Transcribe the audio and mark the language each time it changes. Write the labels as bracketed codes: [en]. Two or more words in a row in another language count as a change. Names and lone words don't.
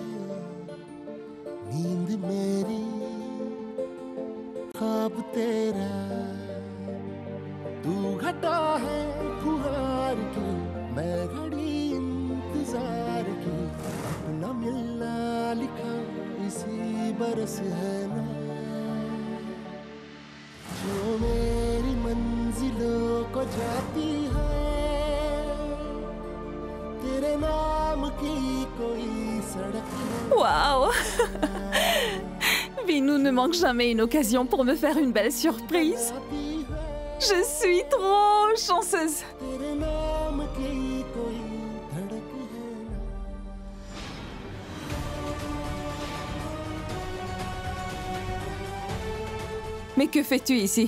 [hi] नींद मेरी ख्वाब तेरा तू घटा है फुहार की मैं घड़ी इंतजार की अपना मिलना लिखा इसी बरस है ना जो मेरी मंजिलों को जाती है तेरे नाम की कोई सड़क है [fr] Waouh! Vinou ne manque jamais une occasion pour me faire une belle surprise. Je suis trop chanceuse. Mais que fais-tu ici?